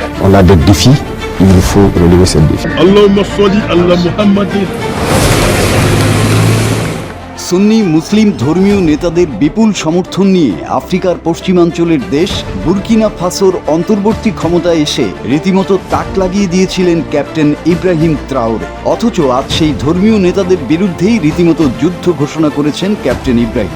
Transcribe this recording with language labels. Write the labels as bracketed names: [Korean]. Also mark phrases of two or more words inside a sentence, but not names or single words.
[French] a des défis, il faut relever ces défis. [Arabic] اللهم صل على محمد. [Bangla] সুন্নি মুসলিম ধর্মীয় নেতাদের বিপুল সমর্থন নিয়ে আফ্রিকার পশ্চিমাঞ্চলের দেশ বুরকিনা ফাসোর অন্তর্বর্তী ক্ষমতায় এসে রীতিমতো তাক লাগিয়ে দিয়েছিলেন ক্যাপ্টেন ইব্রাহিম ত্রাওরে। অথচ আজ সেই ধর্মীয় নেতাদের বিরুদ্ধেই রীতিমতো যুদ্ধ ঘোষণা করেছেন ক্যাপ্টেন ইব্রাহিম।